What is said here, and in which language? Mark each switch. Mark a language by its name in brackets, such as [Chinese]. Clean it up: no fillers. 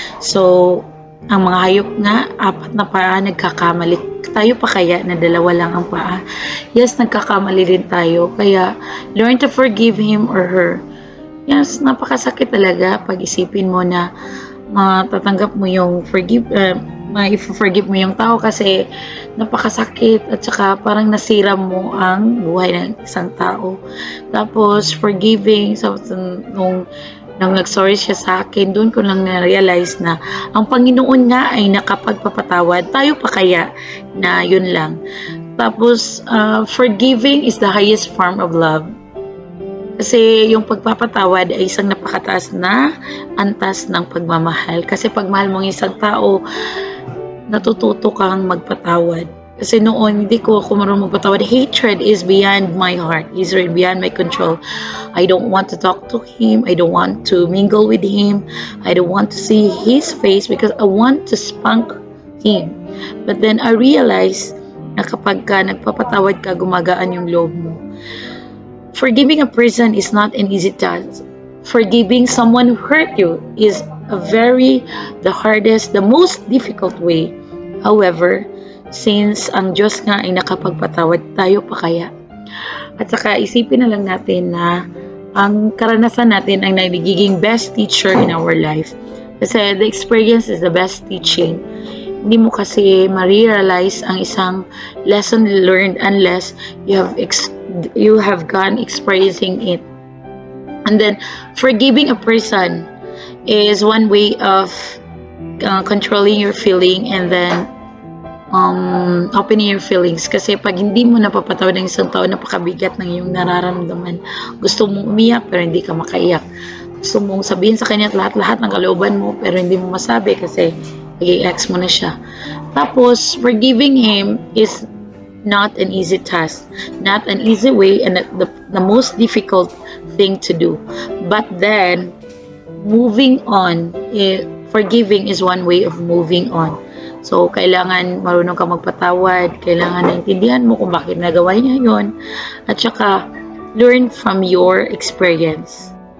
[Filipino] So ang mga hayop nga, 4 na paa nagkakamali. Tayo pa kaya na 2 lang ang paa? Yes, nagkakamali din tayo. [English] Kaya learn to forgive him or her. [Filipino] Yes, napakasakit talaga pag isipin mo na matatanggap mo yung ma-forgive mo yung tao kasi napakasakit at saka parang nasira mo ang buhay ng isang tao. Tapos forgiving, so nung nag-sorry siya sa akin, doon ko lang na-realize na ang Panginoon nga ay nakapagpapatawad, tayo pa kaya na yun lang. [English] Tapos forgiving is the highest form of love. [Filipino] Kasi yung pagpapatawad ay isang napakataas na antas ng pagmamahal. Kasi pag mahal mong isang tao, natututo kang magpatawad. Kasi noon, hindi ko ako marunong magpatawad. [English] Hatred is beyond my heart. Is beyond my control. I don't want to talk to him. I don't want to mingle with him. I don't want to see his face because I want to spank him. But then I realized [Filipino] na kapag ka nagpapatawad ka, gumagaan yung loob mo. [English] Forgiving a person is not an easy task. Forgiving someone who hurt you is the hardest, the most difficult way. [Filipino] However, since ang Diyos nga ay nakapagpatawad, tayo pa kaya? At saka isipin na lang natin na ang karanasan natin ang nagiging [English] best teacher in our life. Kasi the experience is the best teaching. [Filipino] Hindi mo kasi ma-realize ang isang [English] lesson learned unless you have gone experiencing it. And then, forgiving a person is one way of controlling your feeling and then opening your feelings. [Filipino] Kasi pag hindi mo napapatawad ng isang tao, napakabigat ng iyong nararamdaman. Gusto mong umiyak pero hindi ka makaiyak. Gusto mong sabihin sa kanya lahat-lahat ng kalooban mo pero hindi mo masabi kasi i-ex mo na siya. [English] Tapos, forgiving him is not an easy task, not an easy way, and the most difficult thing to do. But then, moving on, forgiving is one way of moving on. [Filipino] So, kailangan marunong ka magpatawad, kailangan naintindihan mo kung bakit nagawa niya yon, at saka [English] learn from your experience.